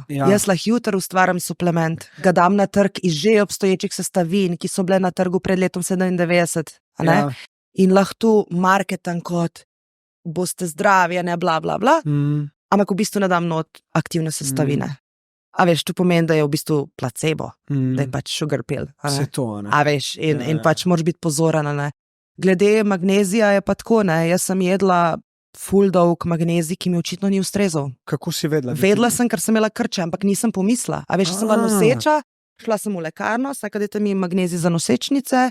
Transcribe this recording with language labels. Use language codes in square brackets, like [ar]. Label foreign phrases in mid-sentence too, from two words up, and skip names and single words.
[sl] Jaz lahko jutri ustvarim suplement, ga dam na trg iz že obstoječih sestavin, ki so bile na trgu pred letom 97, a ne? In lahko tu marketam kot boste zdravi, a ne bla bla bla, ampak v bistvu ne dam not aktivne sestavine. A veš, to pomeni, da je v bistvu placebo, da je pač [en] sugar pill, [sl] a ne? Se to, ne. A veš, in pač moraš biti pozoren, a ne? Glede magnezija je pa tako, ne, jaz sem jedla ful dolg magnezij, ki mi očitno ni ustrezal. Kako si vedela? Vedela sem, ker sem imela krče, ampak nisem pomisla. A veš, sem bila noseča, šla sem v lekarno, dajte mi magnezij za nosečnice.